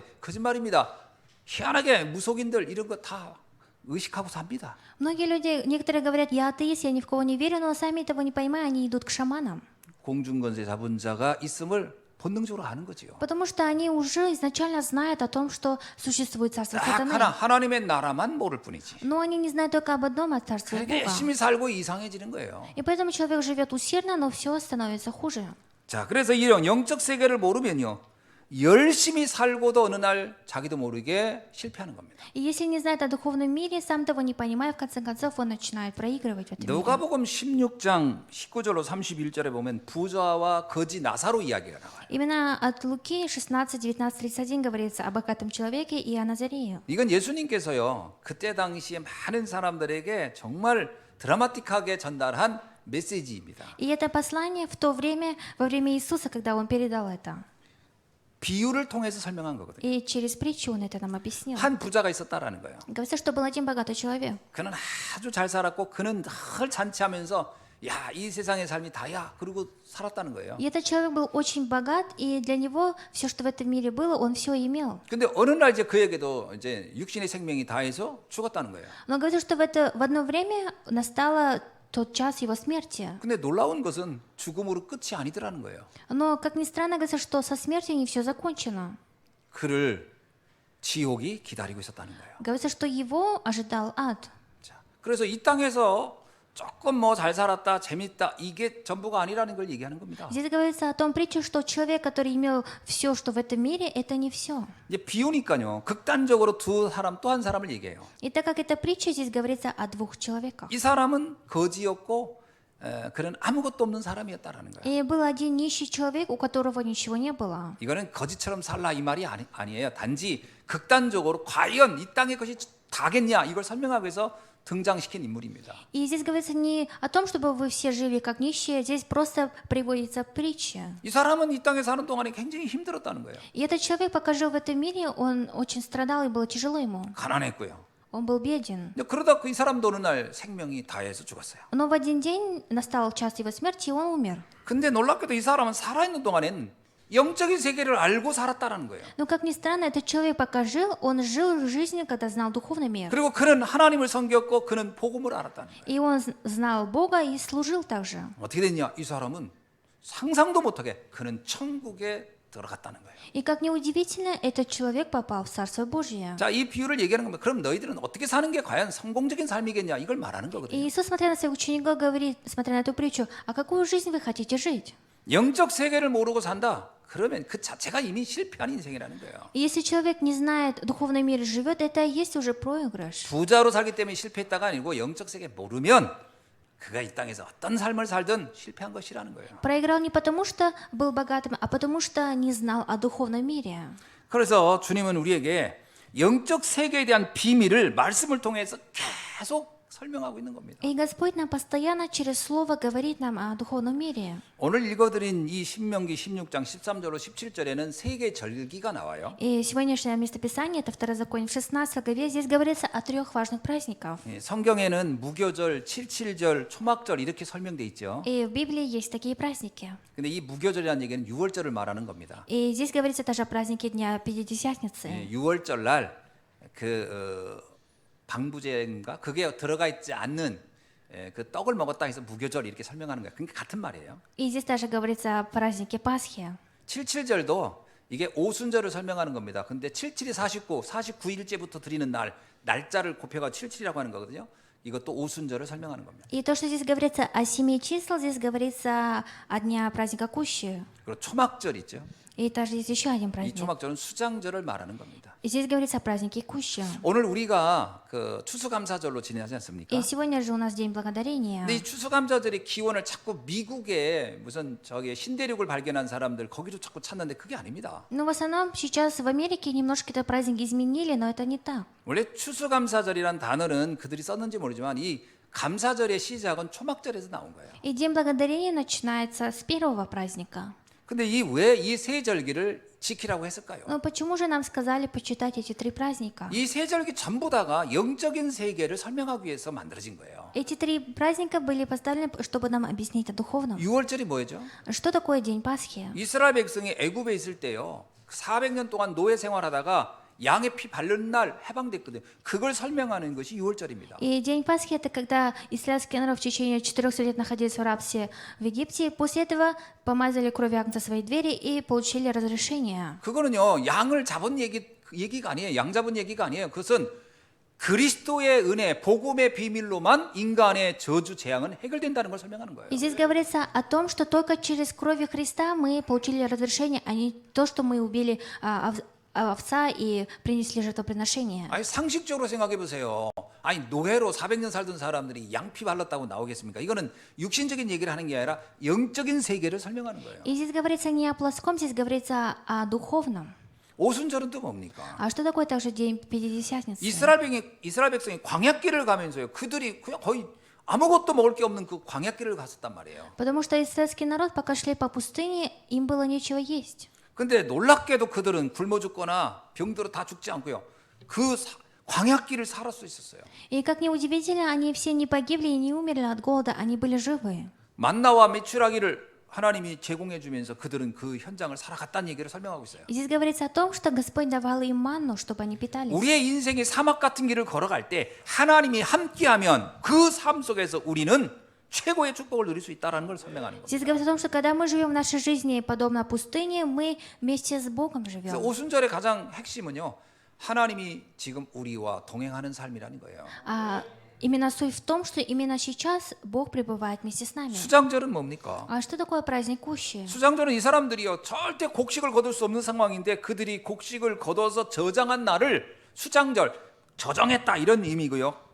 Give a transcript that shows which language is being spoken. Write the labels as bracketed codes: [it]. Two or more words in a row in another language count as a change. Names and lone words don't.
[ko] 거짓말입니다. 희한하게 무속인들 이런 거 다 의식하고 삽니다. [ru] Многие люди, некоторые говорят, я атеист, я ни в кого не верю, но сами того не понимая, они идут к шаманам. [ko] 공중권세 잡은 자가 있음을 본능적으로 아는 거지요. [ru] Потому что они уже изначально знают о том, что существует царство 딱 сатаны. [ko] 하나님의 나라만 모를 뿐이지. [ru] Но они не знают только об одном, о царстве 그러니까 Бога. [ko] 열심히 살고 이상해지는 거예요. [ru] И поэтому человек живет усердно, но все становится хуже. [ko] 자, 그래서 이런 영적 세계를 모르면요, 열심히 살고도 어느 날 자기도 모르게 실패하는 겁니다. [ru] И если не знает о духовном мире, сам того не понимая, в конце концов он начинает проигрывать в этом мире. [ko] 누가복음 16장 19절로 31절에 보면 부자와 거지 나사로 이야기가 나와요. [ru] Именно от Луки 16, 19, 31 говорится об богатом человеке и о Назарее. [ko] 이건 예수님께서요, 그때 당시에 많은 사람들에게 정말 드라마틱하게 전달한 메시지입니다. [ru] И это послание в то время, во время Иисуса, когда он передал это. [ko] 비유를 통해서 설명한 거거든요. [ru] И через притчу он это нам объяснил. [ko] 한 부자가 있었다라는 거예요. [ru] Говорится, что был один богатый человек. [ko] 그는 아주 잘 살았고 그는 늘 잔치하면서 야, 이 세상의 삶이 다야, 그러고 살았다는 거예요. [ru] И этот человек был очень богат, и для него все, что в этом мире было, он все имел. [ko] 근데 어느 날 이제 그에게도 이제 육신의 생명이 다해서 죽었다는 거예요. [ru] Но говорится, что в одно время настало тот час его смерти. [ko] 근데 놀라운 것은 죽음으로 끝이 아니더라는 거예요. [ru] Но, как ни странно, говорится, что со смертью не все закончено. [ko] 그를 지옥이 기다리고 있었다는 거예요. [ru] Говорится, что его ожидал ад. [ko] 자, 그래서 이 땅에서 조금 뭐 잘 살았다, 재밌다, 이게 전부가 아니라는 걸 얘기하는 겁니다. [ru] Здесь говорится о том притче, что человек, который имел все, что в этом мире, это не все. [ko] 이제 비유니까요, 극단적으로 두 사람 또 한 사람을 얘기해요. [ru] И так как это притча, здесь говорится о двух человеках. [ko] 이 사람은 거지였고 그는 아무것도 없는 사람이었다라는 거예요. [ru] И был один нищий человек, у которого ничего не было. [ko] 이거는 거지처럼 살라 이 말이 아니에요. 단지 극단적으로 과연 이 땅의 것이 다겠냐 이걸 설명하기 위해서 등장시킨 인물입니다. [ru] И здесь говорится не о том, чтобы вы все жили как нищие, здесь просто приводится притча. [ko] 이 사람은 이 땅에 사는 동안에 굉장히 힘들었다는 거예요. [ru] И этот человек, пока жил в этом мире, он очень страдал и было тяжело ему. [ko] 가난했고요. [ru] Он был беден. [ko] 근데 그러다 이 사람도 어느 날 생명이 다해서 죽었어요. [ru] Но в один день настал час его смерти, и он умер. [ko] 근데 놀랍게도 이 사람은 살아있는 동안엔 영적인 세계를 알고 살았다라는 거예요. [ru] Но, как ни странно, этот человек, пока жил, он жил жизнью, когда знал духовный мир. [ko] 그리고 그는 하나님을 섬겼고 그는 복음을 알았다는 거예요. [ru] И он знал Бога и служил также. [ko] 어떻게 됐냐? 이 사람은 상상도 못하게 그는 천국에 들어갔다는 거예요. [ru] И как неудивительно, этот человек попал в Царство Божье. [ko] 자, 이 비유를 얘기하는 겁니다. 그럼 너희들은 어떻게 사는 게 과연 성공적인 삶이겠냐? 이걸 말하는 И 거거든요. [ru] Иисус, смотря на своих учеников, говорит, смотря на эту притчу, а какую жизнь вы хотите жить? [ko] 영적 세계를 모르고 산다. 그러면 그 자체가 이미 실패한 인생이라는 거예요. [ru] И если человек не знает, духовный мир живет, это и есть уже проигрыш. [ko] 부자로 살기 때문에 실패했다가 아니고 영적 세계 모르면 그가 이 땅에서 어떤 삶을 살든 실패한 것이라는 거예요. [ru] Проиграл не потому, что был богатым, а потому, что не знал о духовном мире. [ko] 그래서 주님은 우리에게 영적 세계에 대한 비밀을 말씀을 통해서 계속 설명하고 있는 겁니다. [ru] И Господь нам постоянно через Слово говорит нам о духовном мире. [ko] 오늘 읽어드린 이 신명기 16장 13절로 17절에는 세 개의 절기가 나와요. [ru] И сегодняшнее местописание, это Второзаконие в 16 главе, здесь говорится о 3 важных праздниках. [ko] 성경에는 무교절, 칠칠절, 초막절 이렇게 설명돼 있죠. [ru] И в Библии есть такие праздники. [ko] 근데 이 무교절이라는 얘기는 유월절을 말하는 겁니다. [ru] И здесь говорится тоже о празднике Дня Пятидесятницы. [ko] 유월절 날 방부제인가 그게 들어가 있지 않는 그 떡을 먹었다 해서 무교절 이렇게 설명하는 거예요. 그러니까 같은 말이에요. [ru] И здесь даже говорится о празднике Пасхи. [ko] 칠칠절도 이게 오순절을 설명하는 겁니다. 근데 77이 49일째부터 드리는 날짜를 곱해가 77이라고 하는 거거든요. 이것도 오순절을 설명하는 겁니다. [ru] И то, что здесь говорится о 7 чисел, здесь говорится о дня праздника Кущи. [ko] 그리고 초막절 있죠. [ru] И также есть еще один 이 праздник. [ko] 초막절은 수장절을 말하는 겁니다. [ru] И здесь говорится о празднике Кущи. [ko] 오늘 우리가 그 추수감사절로 지내지 않습니까? [ru] И сегодня же у нас День Благодарения. [ko] 근데 이 추수감사절의 기원을 자꾸 미국에 무슨 저기 신대륙을 발견한 사람들 거기로 자꾸 찾는데 그게 아닙니다. [ru] Но в основном сейчас в Америке немножко этот праздник изменили, но это не так. [ko] 원래 추수감사절이란 단어는 그들이 썼는지 모르지만 이 감사절의 시작은 초막절에서 나온 거예요. [ru] И День Благодарения начинается с первого праздника. [ko] 근데 왜 이 세 절기를 지키라고 했을까요? [ru] Но почему же нам сказали почитать эти три праздника? [ko] 이 세 절기 전부 다가 영적인 세계를 설명하기 위해서 만들어진 거예요. [ru] Эти три праздника были поставлены, чтобы нам объяснить о духовном. [ko] 6월절이 뭐죠? [ru] Что такое День Пасхи? [ko] 이스라엘 백성이 애굽에 있을 때요. 400년 동안 노예 생활하다가 양의 피 바른 날 해방됐거든요. 그걸 설명하는 것이 6월절입니다. [ru] И День Пасхи — это когда израильский народ в течение 400 лет находился в рабстве в Египте. После этого помазали кровью агнца свои двери и получили разрешение. [ko] 그거는요. 양을 잡은 얘기가 아니에요. 양 잡은 얘기가 아니에요. 그것은 그리스도의 은혜, 복음의 비밀로만 인간의 저주 재앙은 해결된다는 걸 설명하는 거예요. [ru] И здесь говорится о том, что только через кровь Христа мы получили разрешение, а не то, что мы убили овца и принесли жертвоприношение. [ko] 아니 상식적으로 생각해 보세요. 아니 노예로 400년 살던 사람들이 양피 발랐다고 나오겠습니까? 이거는 육신적인 얘기를 하는 게 아니라 영적인 세계를 설명하는 거예요. [ru] И здесь говорится не о плоском, здесь говорится о духовном. [ko] 오순절은 또 뭡니까? [ru] А что такое также День Пятидесятницы? [ko] 이스라엘 백성이 광야길을 가면서요. 그들이 그냥 거의 아무것도 먹을 게 없는 그 광야길을 갔었단 말이에요. [ru] Потому что израильский народ, пока шли по пустыне, им было нечего есть. [ko] 근데 놀랍게도 그들은 굶어 죽거나 병들어 다 죽지 않고요. 광야길을 살았 수 있었어요. [ru] И как ни удивительно, они все не погибли и не умерли от голода, они были живы. [ko] 만나와 메추라기를 하나님이 제공해 주면서 그들은 그 현장을 살아갔다는 얘기를 설명하고 있어요. [ru] И здесь говорится о том, что Господь давал им манну, чтобы они питались. [ko] 우리의 인생의 사막 같은 길을 걸어갈 때 하나님이 함께하면 그 삶 속에서 우리는 최고의 축복을 누릴 수 있다는 걸 설명하는 겁니다. [ru] Здесь говорится о том, что когда мы живем в нашей жизни подобно пустыне, мы вместе с Богом 그래서 живем. [ko] 오순절의 가장 핵심은요. 하나님이 지금 우리와 동행하는 삶이라는 거예요. [ru] Именно суть в том, что именно сейчас Бог пребывает вместе с нами. [ko] 수장절은 뭡니까? [ru] А что такое праздник Кущи? [ko] 수장절은 이 사람들이요 절대 곡식을 거둘 수 없는 상황인데 그들이 곡식을 거둬서 저장한 날을 수장절, 저정했다 이런 의미고요.